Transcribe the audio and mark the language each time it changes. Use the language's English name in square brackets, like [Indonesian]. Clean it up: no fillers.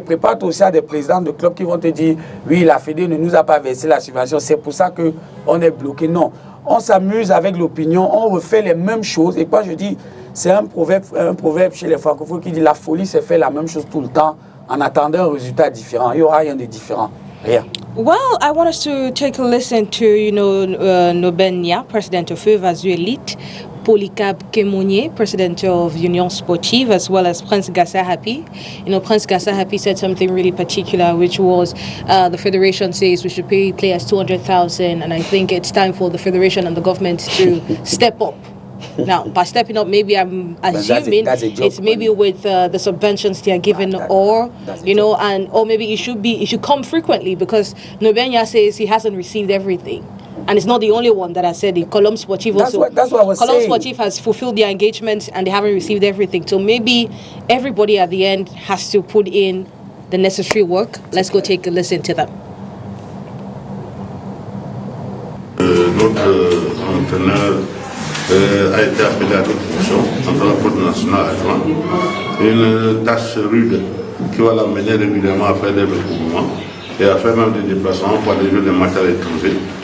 [French] Prépare-toi aussi à des présidents de clubs qui vont te dire, oui, la Fédé ne nous a pas versé la subvention, c'est pour ça qu'on est bloqué. Non, on s'amuse avec l'opinion, on refait les mêmes choses. Et quand je dis, c'est un proverbe chez les francophones qui dit, la folie, c'est faire la même chose tout le temps en attendant un résultat différent. Il n'y aura rien de différent. Rien. [English] Well, I want us to take a listen to, Nobenia, president of Vazu Elite, Polycarp Kemounié, president of Union Sportive, as well as Prince Gassa Happy. Prince Gassa Happy said something really particular, which was the federation says we should pay players 200,000, and I think it's time for the federation and the government to step up. Now, by stepping up, maybe I'm assuming it's maybe with the subventions they are given, or or maybe it should come frequently, because Nobenya says he hasn't received everything. And it's not the only one that I said. The Column Sportive also. That's what I was saying. Column Sportive has fulfilled their engagement and they haven't received everything. So maybe everybody at the end has to put in the necessary work. Let's go take a listen to them. [French] Notre entraîneur a été appelé à toute fonction en tant que coach national adjoint. Une tâche rude qui va l'amener régulièrement à faire des recouvrements et à faire même des déplacements pour aller jouer des matchs à l'étranger.